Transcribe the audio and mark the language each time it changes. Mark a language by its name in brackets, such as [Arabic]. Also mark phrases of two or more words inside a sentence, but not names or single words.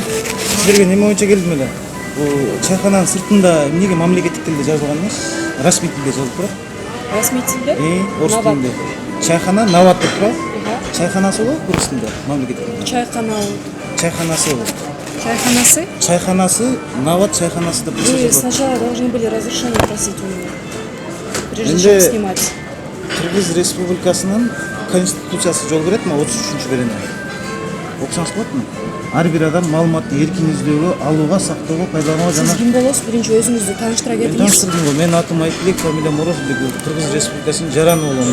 [Kyrgyz] Сиздерге неме боюнча келдим эле? Бул чайкананын сыртында эмнеге мамлекеттик тилде жазылган эмес? Расмий тилде жазылып турат. Расмий тилде? Орус тилинде. Чайкана Нават деп турат. Чайканасы болот орус тилинде, мамлекеттик тилде. Чайканасы болот. Чайканасы Нават чайканасы деп жазылат. [Russian] Вы сначала должны были разрешение просить у него, прежде чем снимать. [Kyrgyz] Кыргыз Республикасынын конституциясы жол берет, мына 33-берене. Окусаңыз болотпу? Ар бир адам маалыматты эркин издөөгө, алууга, сактоого, пайдаланууга жана. Сиз ким болосуз? Биринчи өзүңүздү тааныштыра кетиңиз. Тааныштырдым го. Мен атым Айтбек, фамилиям Орозбек, Кыргыз Республикасынын жараны болом.